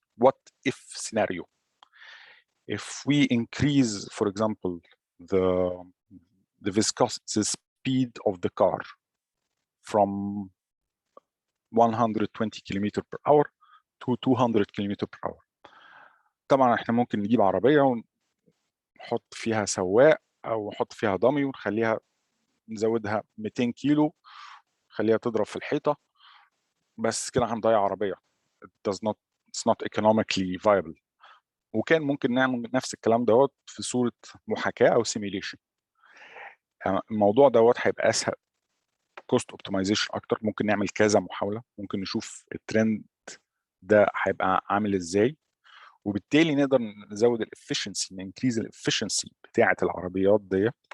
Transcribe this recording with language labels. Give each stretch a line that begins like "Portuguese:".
English: what if scenario if we increase for example the viscosity speed of the car from 120 km per hour to 200 km per hour.
Arabic: طبعا احنا ممكن نجيب عربيه ونحط فيها سواق او نحط فيها ضمي ونخليها نزودها 200 كيلو، خليها تضرب في الحيطه، بس كده هنضيع عربيه.
English: it's not economically viable.
Arabic: وكان ممكن نعمل نفس الكلام دوت في صوره محاكاه او سيميليشن. الموضوع دوت هيبقى اسهل، كوست اوبتمايزيشن اكتر. ممكن نعمل كذا محاوله، ممكن نشوف الترند ده هيبقى عامل ازاي، وبالتالي نقدر نزود الافشنسي، ننكريز الافشنسي بتاعه العربيات دي.